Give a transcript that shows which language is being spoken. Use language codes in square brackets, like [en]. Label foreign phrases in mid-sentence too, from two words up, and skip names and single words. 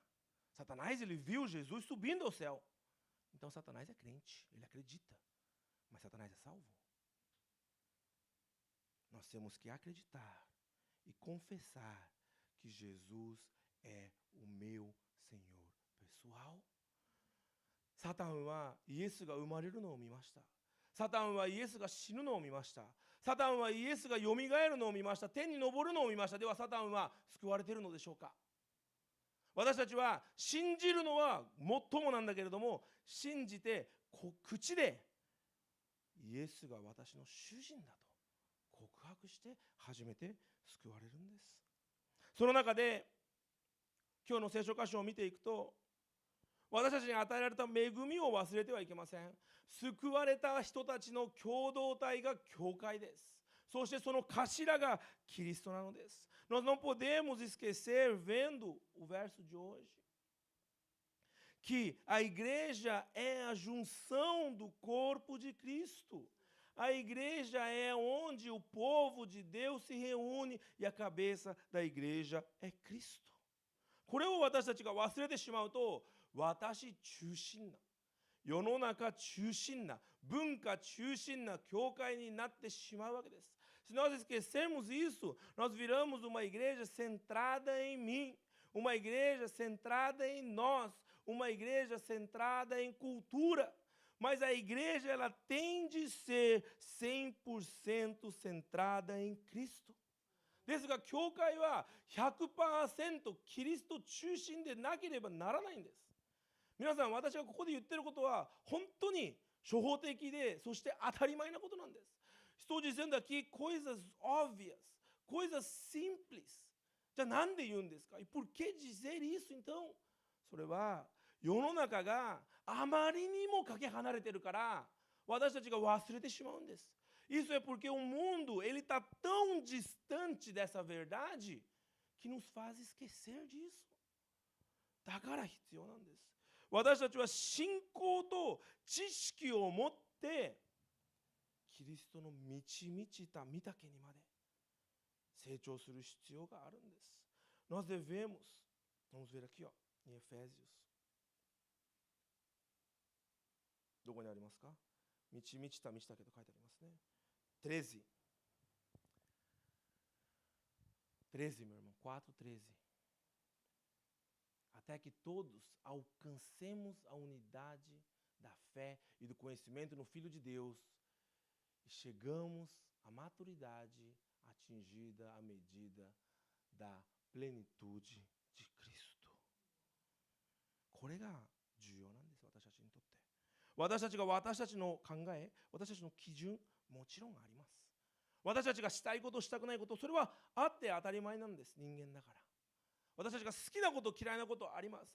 [pt] Satanás, ele viu Jesus subindo ao céu. Então, Satanás é crente, ele acredita. Mas Satanás é salvo? Nós temos que acreditar e confessar que Jesus é o meu Senhor pessoal. [ja] サタンはイエスが生まれるのを見ました。サタンはイエスが死ぬのを見ました。サタンはイエスがよみがえるのを見ました。天に昇るのを見ました。ではサタンは救われているのでしょうか。私たちは信じるのは最もなんだけれども、信じて口でイエスが私の主人だと告白して初めて救われるんです。その中で今日の聖書箇所を見ていくと、私たちに与えられた恵みを忘れてはいけません。救われた人たちの共同体が教会です。そしてその頭がキリストなのです。 [pt] Nós não podemos esquecer, vendo o verso de hoje, que a igreja é a junção do corpo de Cristo. A igreja é onde o povo de Deus se reúne e a cabeça da igreja é Cristo. [ja] これを私たちが忘れてしまうと、私中心な、世の中中心な、文化中心な教会になってしまうわけです。 [pt] Se nós esquecermos isso, nós viramos uma igreja centrada em mim, uma igreja centrada em nós, uma igreja centrada em cultura. Mas a igreja, ela tem de ser 100% centrada em Cristo. [ja] ですが、教会は 100% キリスト中心でなければならないんです。皆さん、私がここで言ってることは本当に初歩的で、そして当たり前なことなんです。 [pt] Estou dizendo aqui coisas óbvias, coisas simples. [ja] じゃあなんで言うんですか? [pt] E por que dizer isso então? [ja] それは世の中があまりにもかけ離れてるから私たちが忘れてしまうんです。 [pt] Isso é porque o mundo ele está tão distante dessa verdade que nos faz esquecer disso. [ja] だから必要なんです。私たちは信仰と知識を持ってキリストの満ち満ちた御岳にまで成長する必要があるんです。 [pt] Nós devemos, vamos ver aqui, ó, em Efésios. [ja] どこにありますか? 満ち満ちた満ちたけと書いてありますね。13. 13, [pt] meu irmão. 4:13. Até que todos alcancemos a unidade da fé e do conhecimento no Filho de Deus e chegamos à maturidade atingida à medida da plenitude de Cristo. [ja] これが重要なんです、私たちにとって。私たちが私たちの考え、私たちの基準、もちろんあります。私たちがしたいこと、したくないこと、それはあって当たり前なんです、人間だから。私たちが好きなこと、嫌いなことあります。